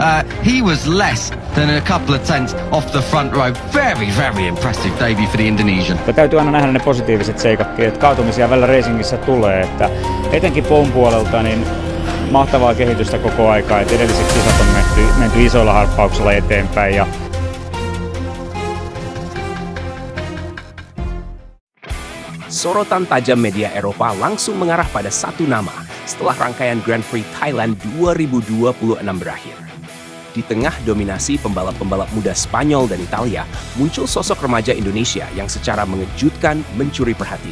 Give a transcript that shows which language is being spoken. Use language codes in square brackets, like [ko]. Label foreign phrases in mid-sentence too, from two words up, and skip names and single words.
[en] He was less than a couple of tenths off the front row. Very, very impressive debut for the Indonesian. [fi] Täytyy aina nähdä ne positiiviset seikatkin, että kaatumisia välillä racingissä tulee, että etenkin Poun puolelta niin mahtavaa kehitystä koko aikaa, että edelliset kisat on menty isoilla harppauksilla eteenpäin. [id] Sorotan tajam media Eropa langsung mengarah pada satu nama setelah rangkaian Grand Prix Thailand 2026 berakhir. Di tengah dominasi pembalap-pembalap muda Spanyol dan Italia, muncul sosok remaja Indonesia yang secara mengejutkan mencuri perhatian.